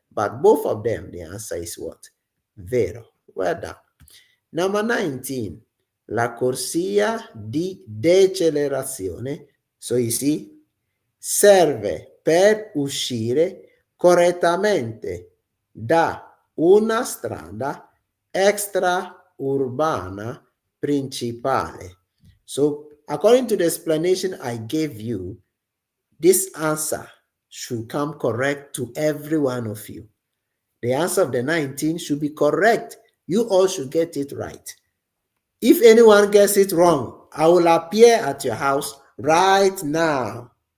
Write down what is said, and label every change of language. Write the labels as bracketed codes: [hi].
[en] But both of them, the answer is what? Vero. Well done. Number 19, [it] la corsia di decelerazione. [en] So you see, [it] serve per uscire correttamente da una strada extraurbana principale. [en] So according to the explanation I gave you, this answer should come correct to every one of you. The answer of the 19 should be correct. You all should get it right. If anyone gets it wrong, I will appear at your house right now.